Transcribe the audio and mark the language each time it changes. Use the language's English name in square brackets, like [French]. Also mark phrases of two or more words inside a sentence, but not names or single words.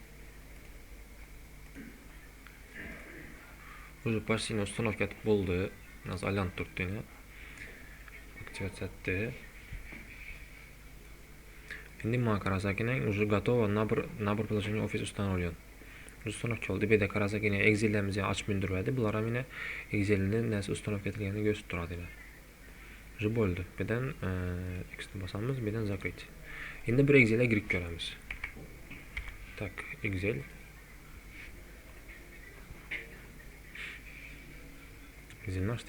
[Russian] Уже почти [Uzbek] ustanovka bo'ldi. Hozir aylanib turibdi yine. Aktivatsiya. Endi mana qarasak [Russian] уже готово nabor приложение Office установлен. [Uzbek] Ustanovka oldu. Bir de qarasak yine Excel'lerimizni ochib turadi. Bular ham yine Excel'ning narsa ustanovka etilganini ko'rsatib turadi. Уже bo'ldi. Birdan X'ni bosamiz, birdan zakrit. Endi bir Excel'e girib ko'ramiz. Tak, Excel. Excel açtı.